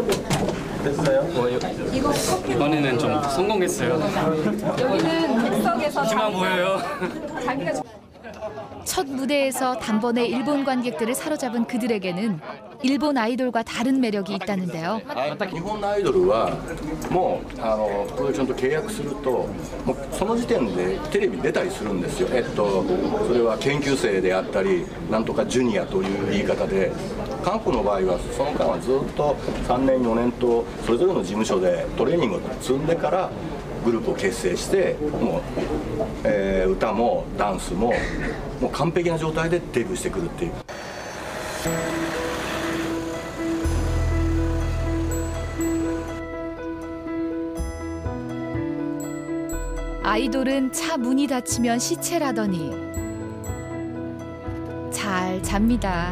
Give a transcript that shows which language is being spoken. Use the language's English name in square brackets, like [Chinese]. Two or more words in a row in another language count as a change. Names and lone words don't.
[Korean] 됐어요? 이번에는 좀 성공했어요. 여기는 객석에서 키만 보여요. 첫 무대에서 단번에 일본 관객들을 사로잡은 그들에게는 일본 아이돌과 다른 매력이 있다는데요. [Japanese] 日本のアイドルはもうプロダクションと契約するともうその時点でテレビに出たりするんですよ。それは研究生であったりなんとかジュニアという言い方で、韓国の場合はその間はずっと3年4年とそれぞれの事務所でトレーニングを積んでからグループを結成してもう、歌もダンスももう完璧な状態でデビューしてくるっていう。 [Korean] 아이돌은 차 문이 닫히면 시체라더니 잘 잡니다.